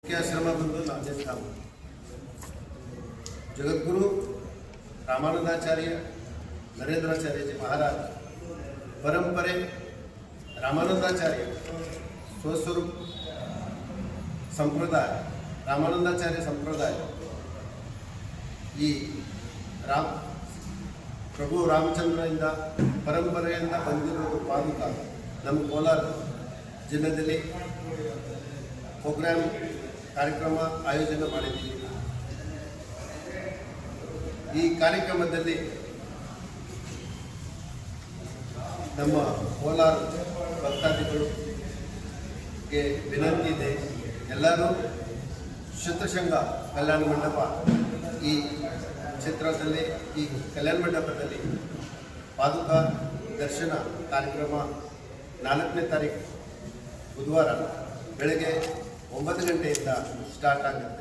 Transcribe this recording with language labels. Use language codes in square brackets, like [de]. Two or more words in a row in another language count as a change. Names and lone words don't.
[kn] ಮುಖ್ಯ ಆಶ್ರಮ ಬಂದು ರಾಜಸ್ಥಾನ ಜಗದ್ಗುರು ರಾಮಾನಂದಾಚಾರ್ಯ ನರೇಂದ್ರಾಚಾರ್ಯ जी महाराज परंपरे रामानंदाचार्य स्वस्वरूप संप्रदाय रामानंदाचार्य संप्रदाय ಈ ಪ್ರಭು ರಾಮಚಂದ್ರರಿಂದ ಪರಂಪರೆಯಿಂದ ಬಂದಿರೋದು ಪಾದುಕ ನಮ್ಮ ಕೋಲಾರ ಜಿಲ್ಲೆಯಲ್ಲಿ ಪ್ರೋಗ್ರಾಮ್ ಕಾರ್ಯಕ್ರಮ ಆಯೋಜನೆ ಮಾಡಿದ್ದೀವಿ. ಈ ಕಾರ್ಯಕ್ರಮದಲ್ಲಿ ನಮ್ಮ ಕೋಲಾರ ಭಕ್ತಾದಿಗಳಿಗೆ ವಿನಂತಿ ಇದೆ, ಎಲ್ಲರೂ ಶತಶೃಂಗ ಕಲ್ಯಾಣ ಮಂಟಪ ಈ ಕ್ಷೇತ್ರದಲ್ಲಿ ಈ ಕಲ್ಯಾಣ ಮಂಟಪದಲ್ಲಿ ಪಾದುಕ ದರ್ಶನ ಕಾರ್ಯಕ್ರಮ 4ನೇ ತಾರೀಕು ಬುಧವಾರ ಬೆಳಗ್ಗೆ 9 ಗಂಟೆಯಿಂದ ಸ್ಟಾರ್ಟ್ ಆಗುತ್ತೆ.